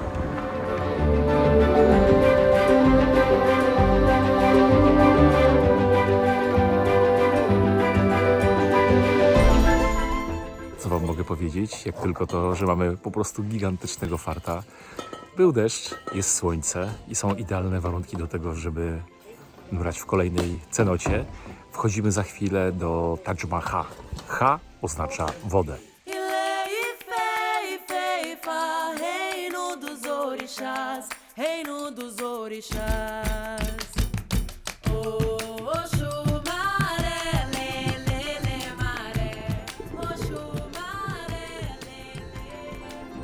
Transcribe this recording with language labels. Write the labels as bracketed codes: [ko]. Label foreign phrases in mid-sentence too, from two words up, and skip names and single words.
[pl] Co Wam mogę powiedzieć? Jak tylko to, że mamy po prostu gigantycznego farta. Był deszcz, jest słońce i są idealne warunki do tego, żeby brać w kolejnej cenocie. Wchodzimy za chwilę do Taj Mahal. Ha oznacza wodę. [pt] Reino dos orixás, reino dos orixás. [yo] Oxu mare, le, le, le, mare. Oxu mare, le, le.